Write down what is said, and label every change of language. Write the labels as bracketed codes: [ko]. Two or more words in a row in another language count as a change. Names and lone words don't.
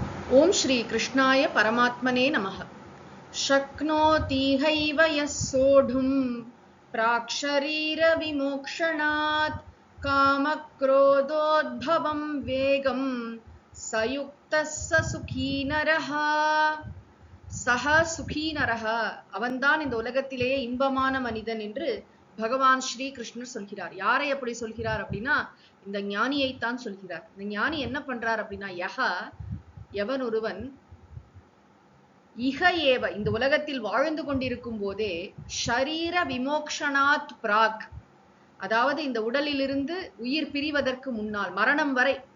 [sa] ओम श्री कृष्णाय परमात्मने नमः। शक्नोति यः सोढुं प्राक्शरीरविमोक्षणात् कामक्रोधोद्भवं वेगं सयुक्तः स सुखी नरः। स सुखी नरः, [ta] அவன்தான் இந்த உலகத்திலேயே இன்பமான மனிதன் என்று பகவான் ஸ்ரீ கிருஷ்ணர் சொல்கிறார். யாரை அப்படி சொல்கிறார் அப்படின்னா, இந்த ஞானியைத்தான் சொல்கிறார். இந்த ஞானி என்ன பண்றார் அப்படின்னா, எவன் ஒருவன் [sa] इह एव [ta] இந்த உலகத்தில் வாழ்ந்து கொண்டிருக்கும் போதே [sa] शरीर विमोक्षणात् प्राक्, [ta] அதாவது இந்த உடலிலிருந்து உயிர் பிரிவதற்கு முன்னால் மரணம் வரை